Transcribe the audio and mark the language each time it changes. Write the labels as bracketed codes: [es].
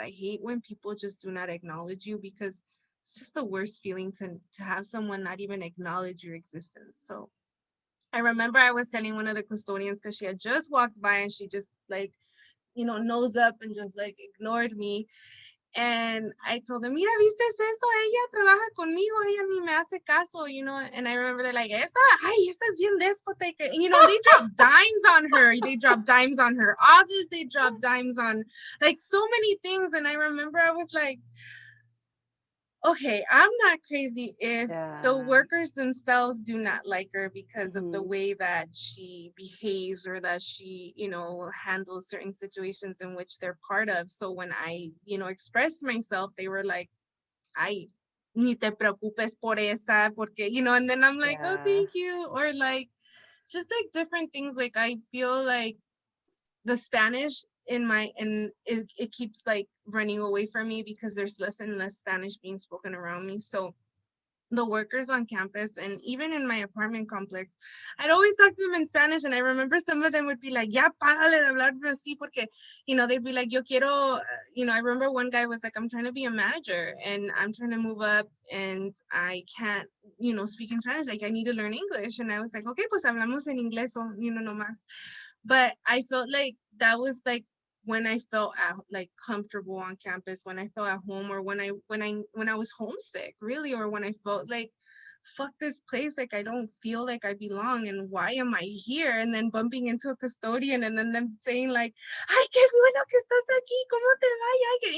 [en] I hate when people just do not acknowledge you, because it's just the worst feeling to have someone not even acknowledge your existence. So I remember I was telling one of the custodians, because she had just walked by and she just like, you know, nose up and just like ignored me. And I told them, mira, ¿viste eso? [es] Ella trabaja conmigo, ella ni me hace caso, you know. And I remember they're like, esa, ay, esa es bien déspota. [en] And, you know, they dropped dimes on her. They dropped dimes on her office. They dropped dimes on like so many things. And I remember I was like, okay, I'm not crazy if the Yeah. workers themselves do not like her because of the Mhm. way that she behaves, or that she, you know, handles certain situations in which they're part of. So when I, you know, expressed myself, they were like, ay, ni te preocupes por esa, porque, you know, and then I'm like, oh, Yeah. thank you. Or like, just like different things. Like, I feel like the Spanish in my, and it keeps like running away from me because there's less and less Spanish being spoken around me. So the workers on campus and even in my apartment complex, I'd always talk to them in Spanish. And I remember some of them would be like, ya párale de hablar así, porque, you know, they'd be like, yo quiero, you know, I remember one guy was like, I'm trying to be a manager and I'm trying to move up and I can't, you know, speak in Spanish. Like, I need to learn English. And I was like, okay, pues hablamos en inglés, o, you know, no más. But I felt like that was like when I felt like comfortable on campus, when I felt at home, or when I was homesick, really, or when I felt like fuck this place, like I don't feel like I belong, and why am I here? And then bumping into a custodian and then them saying like, ay, qué bueno que estás aquí, ¿cómo te va?